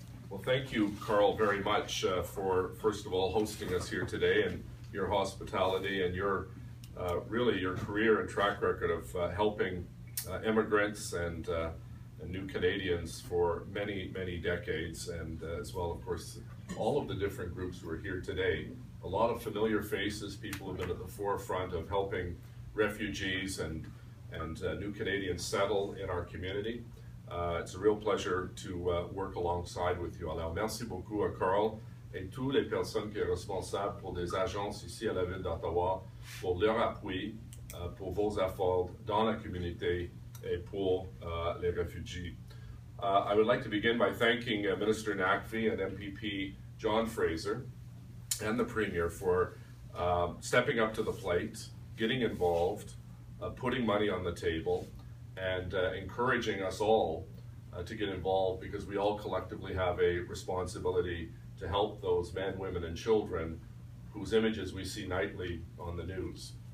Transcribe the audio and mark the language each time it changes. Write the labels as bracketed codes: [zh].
[en] Well, thank you, Carl, very much for, first of all, hosting us here today, and your hospitality and your really your career and track record of helping immigrants and new Canadians for many, many decades, and as well, of course, all of the different groups who are here today. A lot of familiar faces, people who have been at the forefront of helping refugees and new Canadians settle in our community. It's a real pleasure to work alongside with you. [fr] Alors, merci beaucoup à Carl et toutes les personnes qui sont responsables pour des agences ici à la ville d'Ottawa pour leur appui pour vos efforts dans la communauté et pour les réfugiés. [en] I would like to begin by thanking Minister Naqvi and MPP John Fraser and the Premier for stepping up to the plate, getting involved, putting money on the table, and encouraging us all to get involved, because we all collectively have a responsibility to help those men, women, and children whose images we see nightly on the news.